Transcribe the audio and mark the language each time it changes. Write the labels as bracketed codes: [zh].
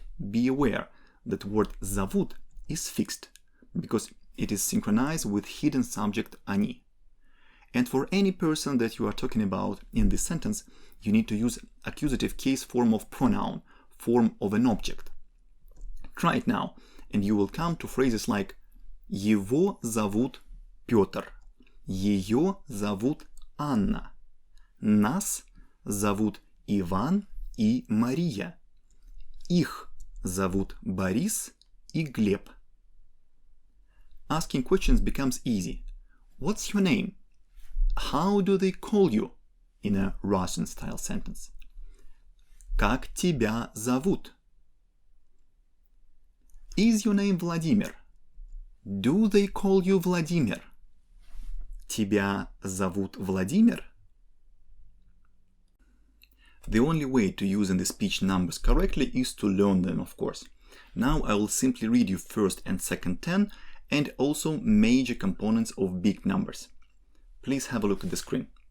[en] Be aware that word зовут is fixed, because it is synchronized with hidden subject они. And for any person that you are talking about in this sentence, you need to use accusative case form of pronoun, form of an object. Try it now, and you will come to phrases like [ru] Его зовут Петр, ее зовут Анна, нас зовут Иван и Мария, их зовут Борис и Глеб. [en] Asking questions becomes easy. What's your name? How do they call you? In a Russian-style sentence. [ru] Как тебя зовут? [en] Is your name Vladimir? Do they call you Vladimir? [ru] Тебя зовут Vladimir? [en] The only way to use in the speech numbers correctly is to learn them, of course. Now I will simply read you first and second 10 and also major components of big numbers. Please have a look at the screen.